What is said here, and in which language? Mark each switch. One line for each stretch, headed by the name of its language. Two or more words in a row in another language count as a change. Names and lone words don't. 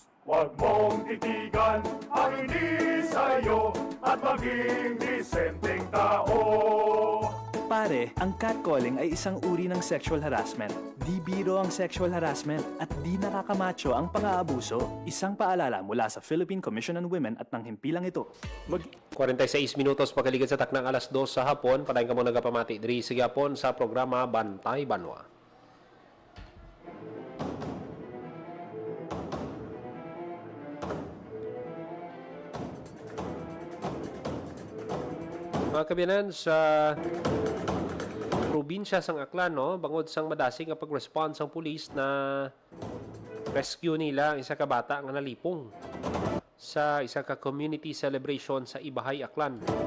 Filipino: Huwag mong titigan ang hindi sa'yo at maging disenteng tao. Pare, ang catcalling ay isang uri ng
English: sexual harassment.
Filipino: Di biro ang
English: sexual harassment
Filipino: at di nakakamacho ang pang-aabuso. Isang paalala mula sa Philippine Commission on Women at ng himpilang ito.
Hiligaynon: 46 minutos pagkaligid sa taknang alas 2 sa hapon. Padayon ka mo nagapamati diri sa hapon sa programa Bantay Banwa. Mga kabiyanan, sa probinsya sang Aklan, no, bangod sang madasing nga pag-respond sang pulis na rescue nila ang isa ka bata nga nalipong sa isa ka
English: community celebration
Hiligaynon: sa Ibahay, Aklan.